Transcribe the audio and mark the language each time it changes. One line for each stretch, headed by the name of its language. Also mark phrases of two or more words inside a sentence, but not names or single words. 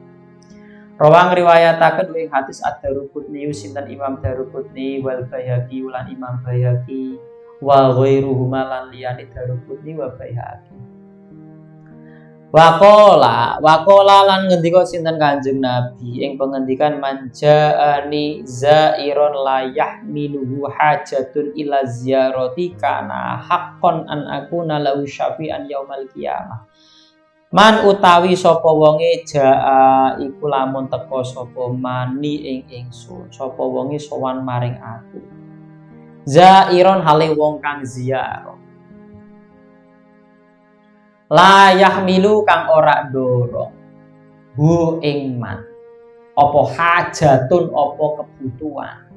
Javanese: Rawang riwayataken ing hadis Ad-Daruqutni sinten Imam Daruqutni wal Baihaqi lan Imam Baihaqi
Arabic: وغيرهما
Javanese: lan liyane Daruqutni wa Baihaqi.
Arabic: Waqala
Javanese: lan ngendika sinten Kanjeng Nabi ing pengendikan
Arabic: من جاءني زائرا لا يحمله حاجة إلى زيارتي كان حقا أن أكون له شفيعا يوم القيامة.
Javanese: Man utawi sapa wonge jaa iku lamun teka sapa mani ing ingsun, sapa wonge sowan maring aku. Zairon hale wong kang ziarah.
Arabic: لا يحمل
Javanese: kang ora dorong hu ing man apa hajatun apa kebutuhan